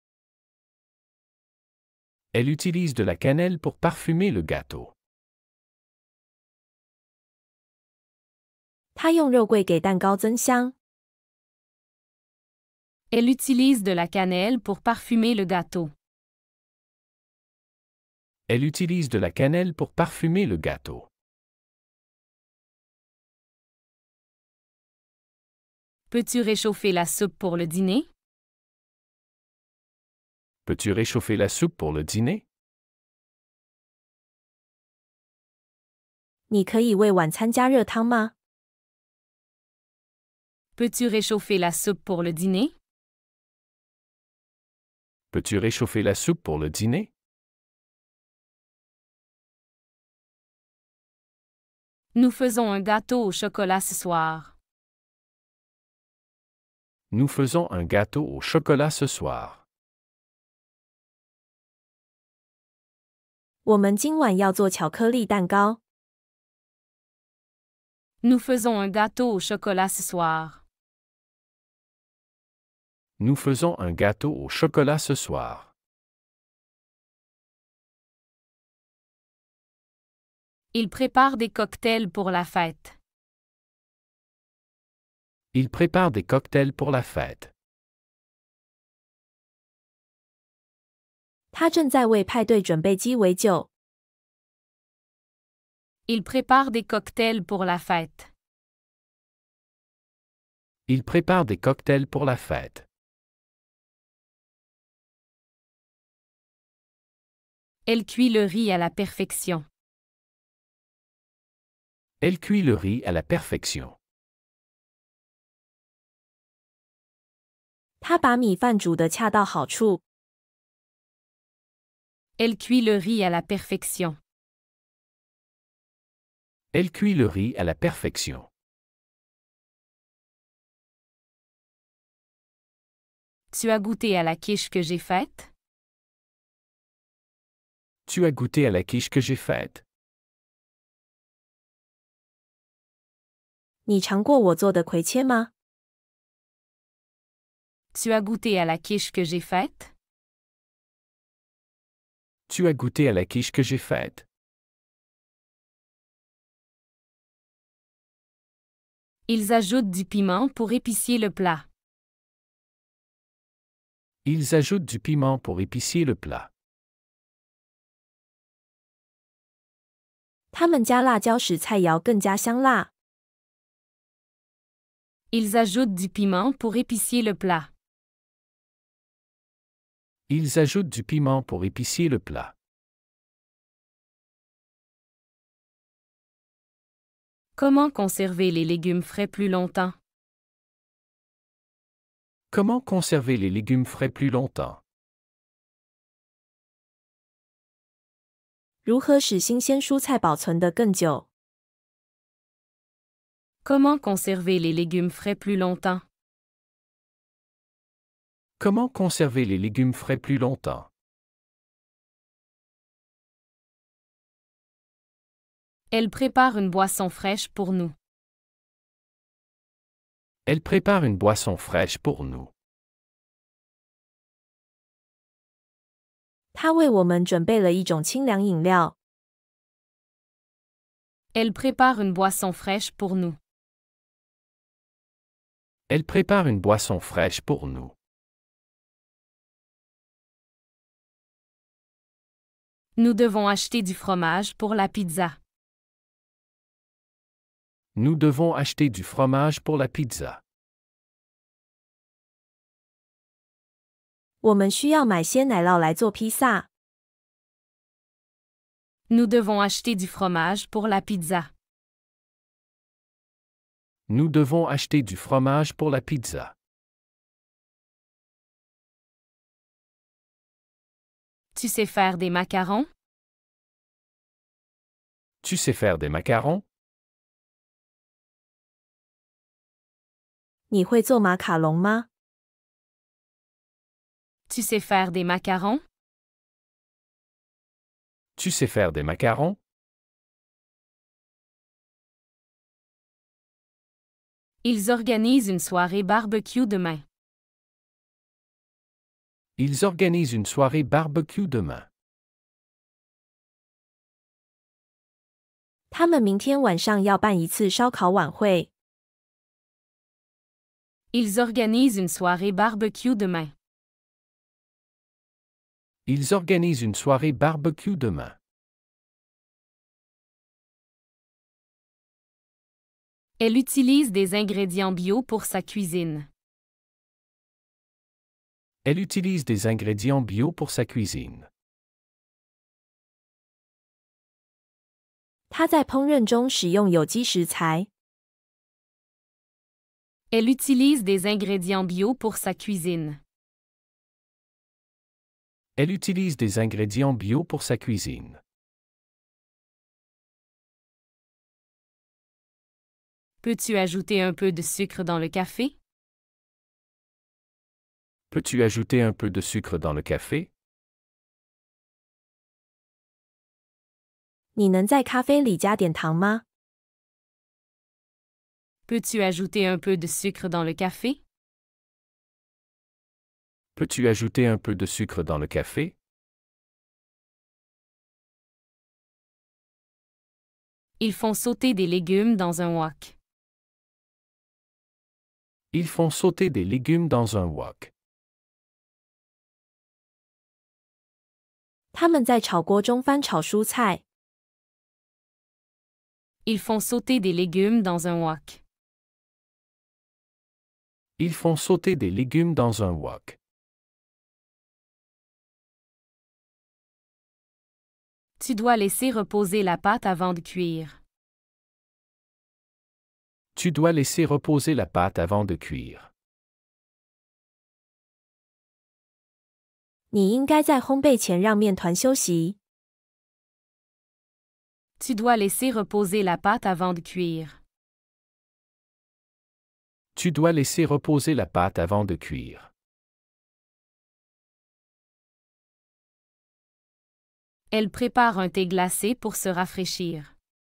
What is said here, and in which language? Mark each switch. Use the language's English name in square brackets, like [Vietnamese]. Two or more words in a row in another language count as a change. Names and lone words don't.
[French] Elle utilise de la cannelle pour parfumer le gâteau. [Chinese] 他用肉桂给蛋糕增香。 [French] Elle utilise de la cannelle pour parfumer le gâteau. Elle utilise de la cannelle pour parfumer le gâteau. Peux-tu réchauffer la soupe pour le dîner? Peux-tu réchauffer la soupe pour le dîner? [Chinese] 你可以为晚餐加热汤吗？ [French] Peux-tu réchauffer la soupe pour le dîner? Peux-tu réchauffer la soupe pour le dîner? Nous faisons un gâteau au chocolat ce soir. Nous faisons un gâteau au chocolat ce soir. [Chinese] 我们今晚要做巧克力蛋糕。 [French] Nous faisons un gâteau au chocolat ce soir. Nous faisons un gâteau au chocolat ce soir. Il prépare des cocktails pour la fête. Il prépare des cocktails pour la fête. [Chinese] 他正在为派对准备鸡尾酒。 [French] Il prépare des cocktails pour la fête. Il prépare des cocktails pour la fête. Elle cuit le riz à la perfection. Elle cuit le riz à la perfection. [Chinese] 他把米饭煮得恰到好处。 [French] Elle cuit le riz à la perfection. Elle cuit le riz à la perfection. Tu as goûté à la quiche que j'ai faite? Tu as goûté à la quiche que j'ai faite? [Chinese] 你尝过我做的葵切吗？ [French] Tu as goûté à la quiche que j'ai faite? Tu as goûté à la quiche que j'ai faite? Ils ajoutent du piment pour épicier le plat. Ils ajoutent du piment pour épicier le plat. [Chinese] 他们加辣椒使菜肴更加香辣。 [French] Ils ajoutent du piment pour épicier le plat. Ils ajoutent du piment pour épicier le plat. Comment conserver les légumes frais plus longtemps? Comment conserver les légumes frais plus longtemps? [Chinese] 如何使新鲜蔬菜保存得更久？ [French] Comment conserver les légumes frais plus longtemps? Comment conserver les légumes frais plus longtemps? Elle prépare une boisson fraîche pour nous. Elle prépare une boisson fraîche pour nous. [Chinese] 他为我们准备了一种清凉饮料。 [French] Elle prépare une boisson fraîche pour nous. Elle prépare une boisson fraîche pour nous. Nous devons acheter du fromage pour la pizza. Nous devons acheter du fromage pour la pizza. [Chinese] 我们需要买鲜奶酪来做披萨。 [French] Nous devons acheter du fromage pour la pizza. Nous devons acheter du fromage pour la pizza. Tu sais faire des macarons? Tu sais faire des macarons? [Chinese] 你会做马卡龙吗？ [French] Tu sais faire des macarons? Tu sais faire des macarons? Ils organisent une soirée barbecue demain. Ils organisent une soirée barbecue demain. [Chinese] 他们明天晚上要办一次烧烤晚会。 [French] Ils organisent une soirée barbecue demain. Ils organisent une soirée barbecue demain. Elle utilise des ingrédients bio pour sa cuisine. Elle utilise des ingrédients bio pour sa cuisine. [Chinese] 他在烹饪中使用有机食材。 [French] Elle utilise des ingrédients bio pour sa cuisine. Elle utilise des ingrédients bio pour sa cuisine. Peux-tu ajouter un peu de sucre dans le café? Peux-tu ajouter un peu de sucre dans le café? [Chinese] 你能在咖啡里加点糖吗？ [French] Peux-tu ajouter un peu de sucre dans le café? Peux-tu ajouter un peu de sucre dans le café? Ils font sauter des légumes dans un wok. Ils font sauter des légumes dans un wok. [Chinese] 他们在炒锅中翻炒蔬菜。 [French] Ils font sauter des légumes dans un wok. Ils font sauter des légumes dans un wok. Tu dois laisser reposer la pâte avant de cuire. Tu dois laisser reposer la pâte avant de cuire. [Chinese] 你应该在烘焙前让面团休息。 [French] Tu dois laisser reposer la pâte avant de cuire. Tu dois laisser reposer la pâte avant de cuire. Elle prépare un thé glacé pour se rafraîchir.